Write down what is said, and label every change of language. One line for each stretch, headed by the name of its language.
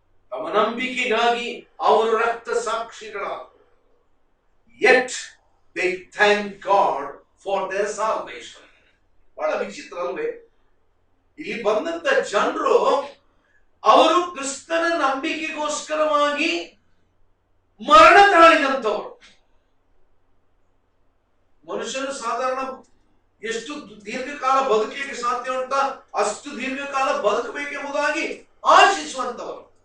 Kannada: ತಮ್ಮ ನಂಬಿಕೆಗಾಗಿ ಅವರು ರಕ್ತ ಸಾಕ್ಷಿಗಳಾದರು.
English: Yet they thank God for their salvation.
Kannada: ಬಹಳ ವಿಚಿತ್ರ ಅಲ್ವೇ? ಇಲ್ಲಿ ಬಂದಂತ ಜನರು ಅವರು ಕ್ರಿಸ್ತನ ನಂಬಿಕೆಗೋಸ್ಕರವಾಗಿ ಮರಣ ತಾಳಿದಂತವರು. ಮನುಷ್ಯನು ಸಾಧಾರಣ ಎಷ್ಟು ದೀರ್ಘಕಾಲ ಬದುಕಲಿಕ್ಕೆ ಸಾಧ್ಯ ಉಂಟಾ ಅಷ್ಟು ದೀರ್ಘಕಾಲ ಬದುಕಬೇಕೆಂಬುದಾಗಿ ಆಶಿಸುವಂತವರು.